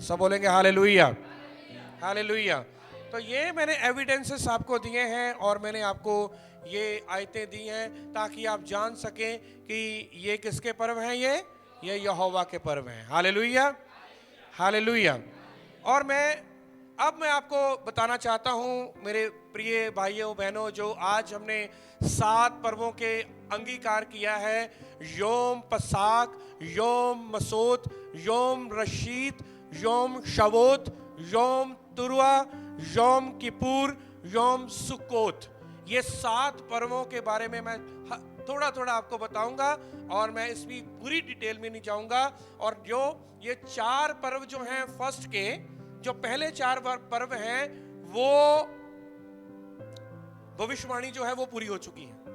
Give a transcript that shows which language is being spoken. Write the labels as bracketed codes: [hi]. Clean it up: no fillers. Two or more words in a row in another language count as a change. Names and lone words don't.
[hi] सब बोलेंगे हालेलुया, हालेलुया। तो ये मैंने एविडेंसेस आपको दिए हैं और मैंने आपको ये आयतें दी हैं ताकि आप जान सकें कि ये किसके पर्व हैं। ये यहोवा के पर्व हैं। हालेलुया, हालेलुया। और अब मैं आपको बताना चाहता हूं मेरे प्रिय भाइयों बहनों, जो आज हमने 7 पर्वों के अंगीकार किया है, योम पसाक, योम मसोत, योम रशीद, योम शवोत, योम तुरुआ, योम किपुर, योम सुक्कोत। ये 7 पर्वों के बारे में मैं थोड़ा थोड़ा आपको बताऊंगा और मैं इसकी पूरी डिटेल में नहीं जाऊंगा। और जो ये 4 पर्व जो हैं, फर्स्ट के जो पहले 4 पर्व हैं, वो भविष्यवाणी जो है वो पूरी हो चुकी है।